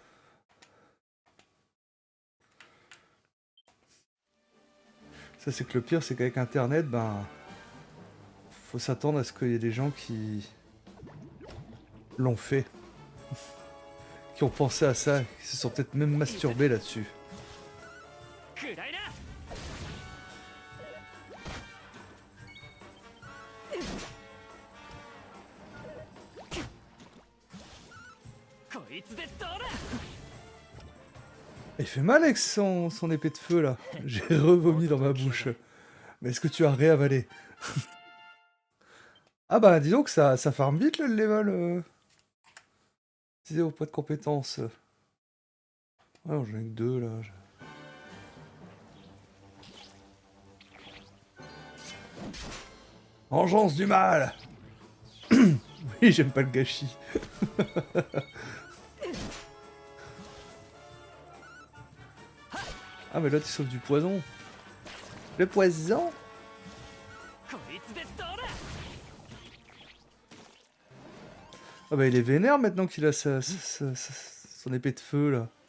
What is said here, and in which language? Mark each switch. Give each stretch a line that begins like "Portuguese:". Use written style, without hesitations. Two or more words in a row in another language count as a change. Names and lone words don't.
French: Ça, c'est que le pire, c'est qu'avec Internet, ben... faut s'attendre à ce qu'il y ait des gens qui... l'ont fait. Qui ont pensé à ça, qui se sont peut-être même masturbés là-dessus.
Japanese: くらいな。こいつでどうだ。
French: Il fait mal avec son épée de feu, là. J'ai revomi dans ma bouche. Mais est-ce que tu as réavalé? Ah bah, dis donc, ça farme vite, le level. Utilisez vos points de compétences. Ouais, j'en ai que 2, là. Vengeance du mal. Oui, j'aime pas le gâchis. Ah, mais là, tu sauves du poison. Le poison?
Japanese: こいつでどうだ。
French: Ah bah, il est vénère maintenant qu'il a son épée de feu, là.